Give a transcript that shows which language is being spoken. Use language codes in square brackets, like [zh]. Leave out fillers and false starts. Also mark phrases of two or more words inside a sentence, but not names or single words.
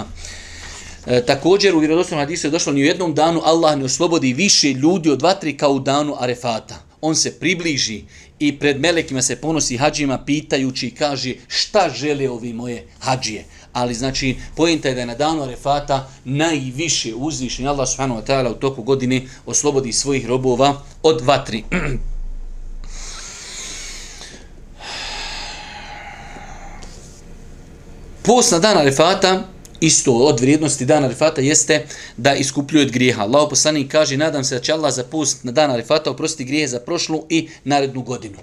[bs] Također u vjerodostojnom hadisu je došlo ni u jednom danu Allah ne oslobodi više ljudi od vatri kao u danu Arefata. On se približi i pred melekima se ponosi hadžijima pitajući i kaže šta žele ovi moje hadžije. Ali znači poenta je da je na danu Arefata najviše uzvišen Allah [ar] سبحانه وتعالى [bs] u toku godine oslobodi svojih robova od vatri. Post na dan Arefata, isto od vrijednosti dana Arefata, jeste da iskupljuje od grijeha. Allah poslanik kaže, nadam se da će Allah za post na dan Arefata oprostiti grijehe za prošlu i narednu godinu.